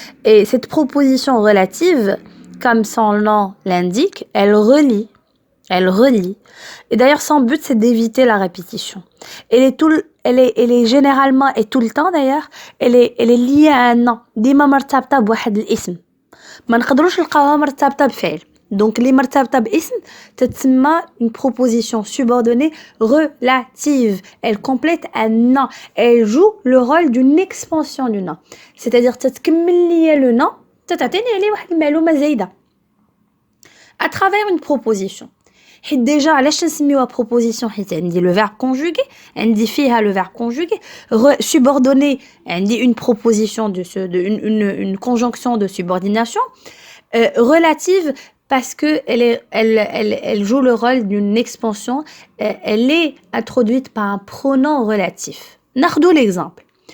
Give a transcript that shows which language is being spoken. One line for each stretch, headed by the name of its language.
French: Et cette proposition relative, comme son nom l'indique, elle relie. Et d'ailleurs, son but, c'est d'éviter la répétition. Elle est généralement, et tout le temps d'ailleurs, elle est liée à un nom.
Arabic: ديما مرتبطة بواحد الاسم. ما نقدروش نلقاوها مرتبطة بفعل.
French: Donc les
Arabic: مرتبطة باسم تتسمى
French: une proposition subordonnée relative. Elle complète un nom. Elle joue le rôle d'une expansion du nom.
Arabic: C'est-à-dire تتكمل لي le nom, تتعطيني عليه واحد المعلومة زايدة.
French: À travers une proposition. حيت déjà
Arabic: علاش نسميوها
French: proposition حيت عندي le verbe conjugué, عندي فيها le verbe conjugué, subordonné عندي une proposition une conjonction de subordination, relative parce que elle joue le rôle d'une expansion, elle est introduite par un pronom relatif. ناخذوا l'exemple.